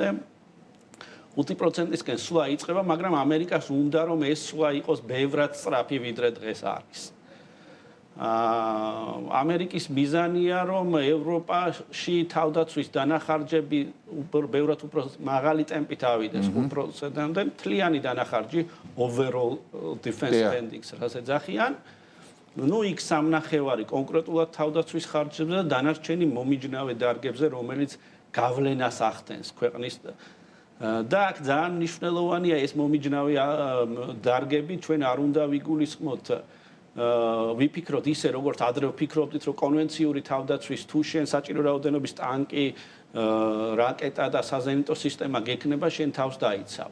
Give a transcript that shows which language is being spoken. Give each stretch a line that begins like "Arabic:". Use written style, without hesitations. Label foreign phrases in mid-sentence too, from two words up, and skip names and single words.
Georgian: 5%-ისკენ სვლა იწყება, მაგრამ ამერიკას უნდა რომ ეს სვლა იყოს ბევრად სწრაფი ვიდრე დღეს არის. ამერიკის მიზანია რომ ევროპაში თავდაცვის დანახარჯები ბევრად უფრო მაღალი ტემპით ავიდეს 5%-ამდე, მთლიანი დანახარჯი
English: overall defense spending-
Georgian: ს რაც ეძახიან. ნუ იქ სამნახევარი კონკრეტულად თავდაცვის ხარჯებზე და დანარჩენი მომიჯნავე დარგებზე, რომელიც გავლენას ახდენს ქვეყნის და აქ ძალიან მნიშვნელოვანია ეს მომიჯნავე დარგები, ჩვენ არ უნდა ვიგულისხმოთ ვიფიქროთ ისე როგორც ადრე ვფიქრობდით რომ კონვენციური თავდაცვის თუ შენ საჭირო რაოდენობის ტანკი, რაკეტა და საზენიტო სისტემა გექნება, შენ თავს დაიცავ.